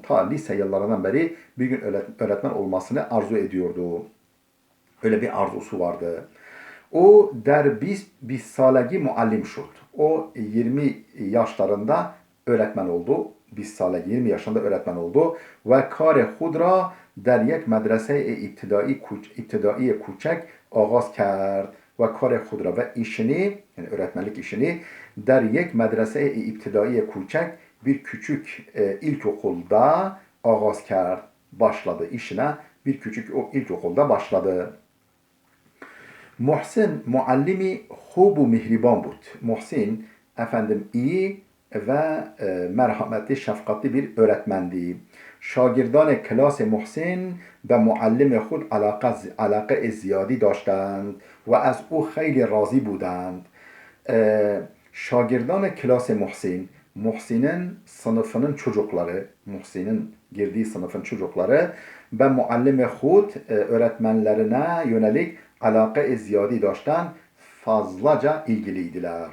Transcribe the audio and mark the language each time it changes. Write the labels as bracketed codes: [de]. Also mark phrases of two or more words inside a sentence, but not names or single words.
[tr] Ta lise yıllarından beri bir gün öğretmen olmasını arzu ediyordu. Öyle bir arzusu vardı. [fa] او در 20 سالگی معلم شد. [tr] O 20 yaşlarında öğretmen oldu. 20 yaşında öğretmen oldu. [fa] و کار خود را در یک مدرسه ابتدایی کوچک آغاز کرد و کار خود را و [tr] işini yani öğretmenlik işini [fa] در یک مدرسه ابتدایی کوچک [tr] bir küçük ilkokulda [fa] آغاز کرد [tr] başladı işine bir küçük ilkokulda başladı. [fa] محسن معلمی خوب و مهربان بود. [tr] Muhsin efendim iyi ve merhametli, şefkatli bir öğretmendi. [fa] شاگردان کلاس محسن به معلم خود علاقه زیادی داشتند و از او خیلی راضی بودند. شاگردان کلاس محسن, [tr] Muhsin'in sınıfının çocukları, Muhsin'in girdiği sınıfın çocukları ve [fa] معلم خود [tr] öğretmenlerine yönelik [fa] علاقه زیادی داشتند [tr] fazlaca ilgiliydiler.